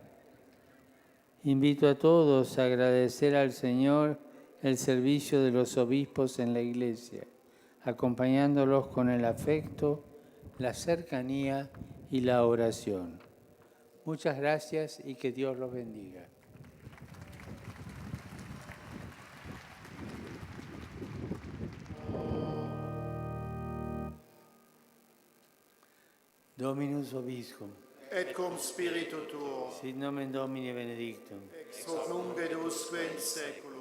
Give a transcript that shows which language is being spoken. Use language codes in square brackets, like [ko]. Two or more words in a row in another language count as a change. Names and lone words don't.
[es] Invito a todos a agradecer al Señor el servicio de los obispos en la Iglesia, acompañándolos con el afecto, la cercanía y la oración. Muchas gracias y que Dios los bendiga. [la] Dominus Vobiscum, Et cum spiritu tuo, sit nomen Domini benedictum, ex hoc nunc et usque in seculum,